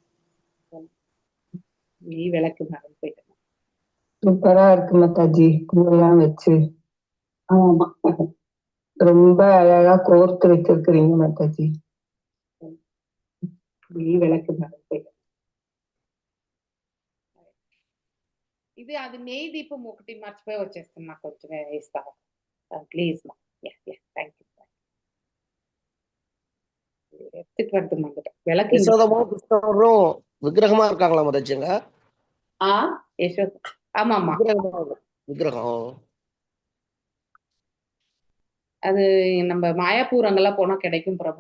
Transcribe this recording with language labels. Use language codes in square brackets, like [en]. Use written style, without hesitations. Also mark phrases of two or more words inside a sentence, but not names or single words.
[ta] நீ விளக்கு மறந்து போயிட்டேன். சூப்பரா இருக்கு மாதாஜி, பூவெல்லாம் வச்சு ஆமா ரொம்ப அழகா கோர்த்து வச்சிருக்கிறீங்க மாதாஜி. நீ விளக்கு மறந்து போயிட்டேன். [te] ఇది అది నెయ్యి దీపం ఒకటి మర్చిపోయి వచ్చేస్తున్నా, కొంచెం ఇస్తావా ప్లీజ్ మా. [en] thank you. [ta] எடுத்துட்டு வரது வந்துட்டேன். விளக்கு யசோதமும் கிருஷ்ணரும் விக்கிரகமா இருக்காங்களா மாதாஜிங்க? யசோதா. ஆமா ஆமா விக்கிரகம். அது நம்ம மாயாப்பூர் அங்கெல்லாம் போனா கிடைக்கும் பிரபு.